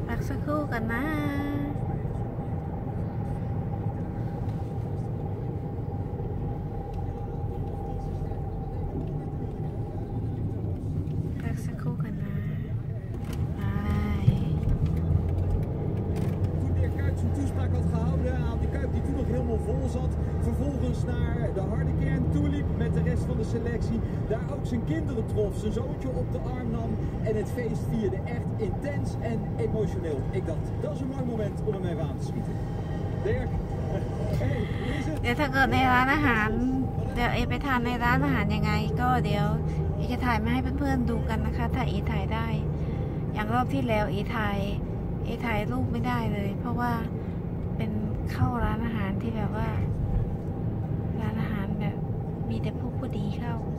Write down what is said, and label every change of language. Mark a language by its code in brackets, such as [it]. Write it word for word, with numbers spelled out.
[th] สักครู่กันนะพักสักครู่กันนะไป [nl] toen de Kuip zijn toespraak had gehouden aan de Kuip die toen nog helemaal vol zat, vervolgens naar de harde kern toe liep met de rest van de selectie, daar ook zijn kinderen trof, zijn zoontje op de arm nam en het feest vierde echt intens en emotioneel. Ik dacht, dat is een mooi moment om hem even aan te schieten. Dirk, hey, hoe is het? [th] เดี๋ยวถ้าเกิดในร้านอาหารเดี๋ยวเอไปทานในร้านอาหารยังไงก็เดี๋ยวเอจะถ่ายมาให้เพื่อนๆดูกันนะคะถ้าเอถ่ายได้อย่างรอบที่แล้วเอถ่ายเอถ่ายรูปไม่ได้เลยเพราะว่าเป็นเข้าร้านอาหารที่แบบว่าร้านอาหารแบบมีแต่พวกผู้ดีเข้า